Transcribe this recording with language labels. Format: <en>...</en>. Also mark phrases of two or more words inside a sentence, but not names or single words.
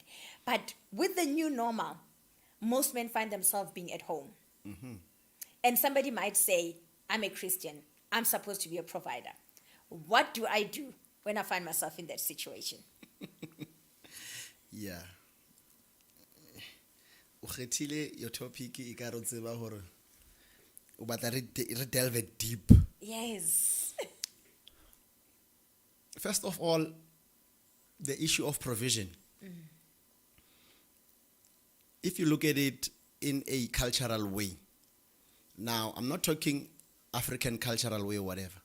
<en>But with the new normal, most men find themselves being at home. And somebody might say, I'm a Christian, I'm supposed to be a provider. What do I do when I find myself in that situation? Yeah.</en> <st>O kgethile</st> <en>your topic</en> <st>e ka re tseba hore o batla re</st> <en>delve it deep. Yes. First of all, the issue of provision. If you look at it in a cultural way, now I'm not talking African cultural way or whatever.</en>